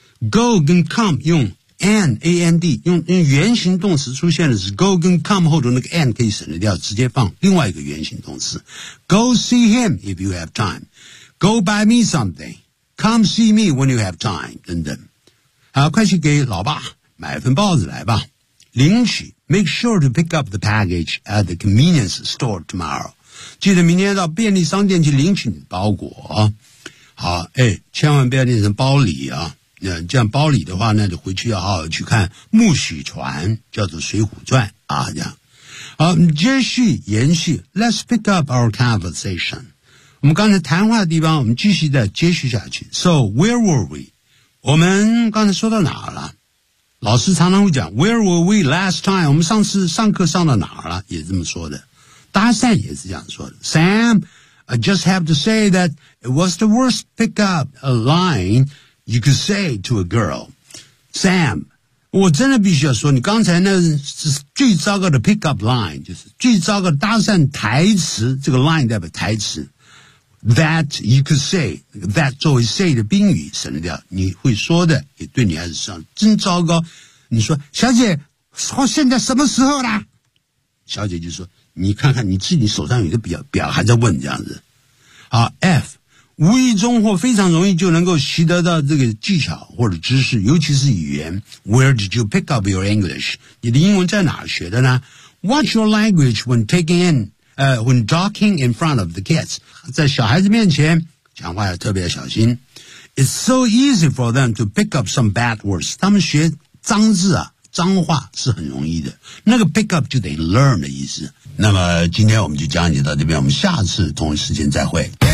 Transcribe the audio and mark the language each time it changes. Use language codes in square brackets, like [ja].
[zh] Go 跟 come 用。And, A-N-D, 用原型动词出现的是 go 跟 come 后的那个 and 可以省得掉，直接放另外一个原型动词。 [en] Go see him if you have time. Go buy me something. Come see me when you have time, [zh] 等等。好，快去给老爸买份报纸来吧。领取 [en] make sure to pick up the package at the convenience store tomorrow. [zh] 记得明天到便利商店去领取你的包裹。好，哎，千万不要念成包里啊。这样包里的话呢就回去要好好去看木许传叫做水浒传啊，这样。好，接续延续 [en] Let's pick up our conversation. [zh] 我们刚才谈话的地方我们继续再接续下去。 [en] So, where were we? [zh] 我们刚才说到哪儿了？老师常常会讲 [en] Where were we last time? [zh] 我们上次上课上到哪儿了？也这么说的。搭讪也是这样说的。 [en] Sam, I just have to say that it was the worst pick up line. You could say to a girl, Sam, [zh] 我真的必须要说你刚才那是最糟糕的 pick up line, 就是最糟糕的搭讪台词，这个 line 代表台词。 [en] That you could say, [zh] that 作为 say 的宾语省掉，你会说的也对你还是说真糟糕。你说小姐说现在什么时候啦，小姐就说你看看你自己手上有个表还在问这样子。好 ,F, 无意中或非常容易就能够习得到这个技巧或者知识，尤其是语言。 [en] Where did you pick up your English? [zh] 你的英文在哪学的呢？ [en] What's your language when taking in、when talking in front of the kids? [zh] 在小孩子面前讲话要特别小心。 [en] It's so easy for them to pick up some bad words. [zh] 他们学脏字啊，脏话是很容易的，那个 pick up 就等于 learn 的意思。那么今天我们就讲解到这边，我们下次同一时间再会。